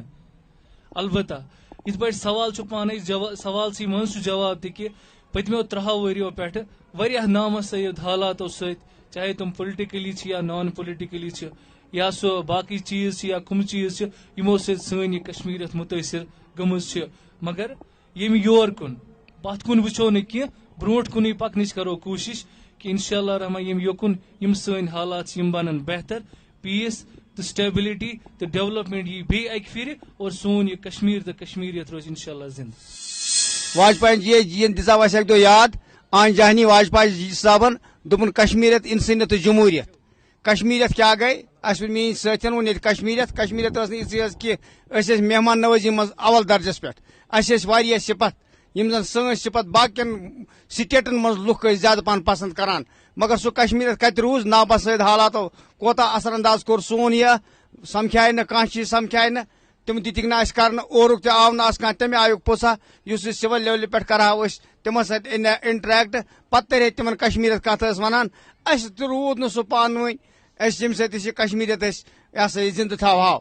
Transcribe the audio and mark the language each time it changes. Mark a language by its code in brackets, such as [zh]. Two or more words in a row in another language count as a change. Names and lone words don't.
[ks] البتہ یتھ پٲٹھۍ سوال پانے سوالسٕے منٛز چھُ جواب تہِ کہ پٔتمیو 3 ؤرۍیو پٮ۪ٹھٕ واریاہ نامسید حالاتو سۭتۍ چاہے تم پُلٹِکلی یا [en] non politically [ks] یا سُہ باقی چیز یا کم چیز یمو سۭتۍ سٲنۍ یہ کشمیریت متٲثر گٔمٕژ چھِ. مگر ییٚمہِ یور کُن پتھ کُن وٕچھو نہٕ کینٛہہ برونٛٹھ کُنٕے پکنٕچ کرو کوٗشش کہ انشاءاللہ رحمان یم یوکن یم سٲنۍ حالات یم بنن بہتر پیس تو سٹیبلٹی تو ڈیولپمنٹ یہ بی اکہ پھر اور سون یہ کشمیر تو کشمیریت روز انشاءاللہ زندہ. واجپائی جی دِژا اَسہِ اَکہِ دۄہ یاد آن جہانی واجپائی صاحبن دوٚپُن کشمیریت انسانیت تہٕ جمہوٗریت. کشمیریت کیا گئی اس میٲنۍ سٲتھین ووٚن ییٚتہِ کشمیریت ٲس نہٕ یِژٕے حظ کہِ أسۍ ٲسۍ مہمان نوٲزی منٛز اول درجس پٮ۪ٹھ. اَسہِ ٲسۍ واریاہ صفت یم زن سٲنۍ صفت باقین سٹیٹن منٛز لُکھ ٲسۍ زیادٕ پہن پسند کران مگر سُہ کشمیریت کتہِ روٗز نابسٲید حالاتو کوتاہ اثر انداز کوٚر سون یہِ سمکھاے نہٕ کانٛہہ چیٖز سمکھاے نہٕ تم دِتِکھ نہٕ اَسہِ کرنہٕ اورُک تہِ آو نہٕ اَسہِ کانٛہہ تمہِ آیُک پوٚژھا یُس أسۍ سِول لیولہِ پٮ۪ٹھ کرہاو أسۍ تِمن سۭتۍ انٹریکٹ پتہٕ ترِ تِمن کشمیریت کتھ ٲس ونان اَسہِ تہِ روٗد نہٕ سُہ پانہٕ ؤنۍ أسۍ ییٚمہِ سۭتۍ أسۍ یہِ کشمیریت أسۍ یہِ ہسا یہِ زندٕ تھاوہاو.